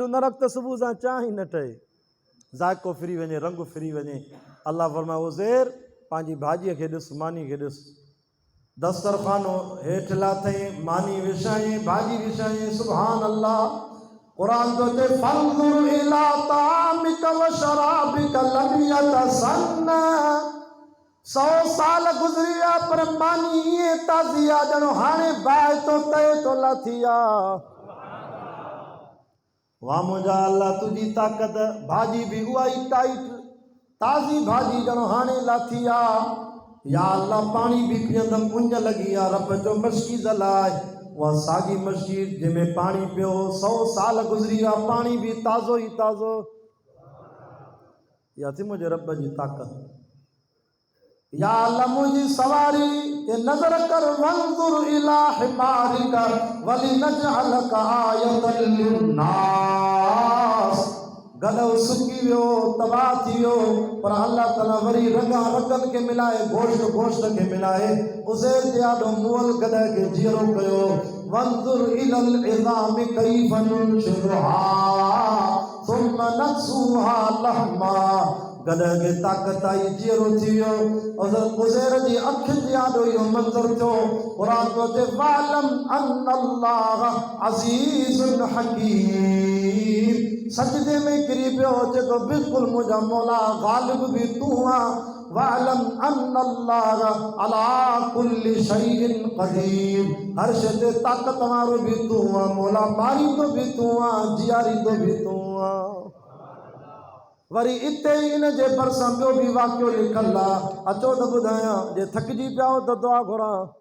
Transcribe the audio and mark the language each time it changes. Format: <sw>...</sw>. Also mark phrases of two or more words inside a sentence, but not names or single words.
<sd>न रख त सुबुह सां चांहि ई न ठहे ज़ाइको फिरी वञे रंग फिरी वञे अल्लाह फरमाए उज़ैर पंहिंजी भाॼीअ खे ॾिस मानी खे ॾिस दस्तरखानो हेठि लाथई मानी विछाई भाॼी विछाई</sd> <ar>سبحان الله</ar> <sd>क़ुरान तो ते</sd> <ar>فانظر إلى طعامك وشرابك لم يتسنه</ar> <sd>100 साल गुज़री विया पर मानी ईअं ताज़ी आहे ॼणो हाणे बाहि तो तए तो लाथी आहे वाह मुंहिंजा अल्लाह तुंहिंजी ताक़त भाॼी बि उहा ई टाइट ताज़ी भाॼी ॼणो हाणे लाथी आहे</sd> <ar>يا الله</ar> <sd>पाणी बि पीअंदमि उञ लॻी आहे रब जो मस्कीज़ लाइ उहा साॻी मस्कीज़ जंहिंमें पाणी पियो 100 साल गुज़री विया पाणी बि ताज़ो ई ताज़ो इहा थी मुंहिंजे रब जी ताक़त</sd> <ar>يا الله</ar> <sd>मुंहिंजी सवारी ते नज़र कर</sd> <ar>وانظر إلى حمارك ولنجعلك آية للناس</ar> <sd>गॾो सुकी वियो तबाह थी वियो पर अल्लाह ताला वरी रॻा रॻनि खे मिलाए गोश्त खे मिलाए उज़ैर जे आॾो मुअल गॾ खे जीअरो कयो</sd> <ar>وانظر إلى العظام كيف ننشرها ثم نكسوها لحما</ar> <sd>गॾ खे ताक़त आई जीअरो थी वियो उज़ैर जी अखियुनि जे आॾो इहो मंज़र थियो क़ुरान थो चए</sd> <ar>واعلم أن الله عزيز حكيم</ar> <sd>सजदे में किरी पियो चए थो बिल्कुलु मुंहिंजा मौला ग़ालिब बि तूं आहे</sd> <ar>واعلم أن الله على كل شيء قدير</ar> <sd>हर शइ ते ताक़त वारो बि तूं आहे मौला मारींदो बि तूं आहे जीआरींदो बि तूं आहे वरी इते ई इन जे भरिसां ॿियो बि वाक़ियो लिखल आहे अचो त ॿुधायां जे थकिजी पिया हो त दुआ घुरां</sd>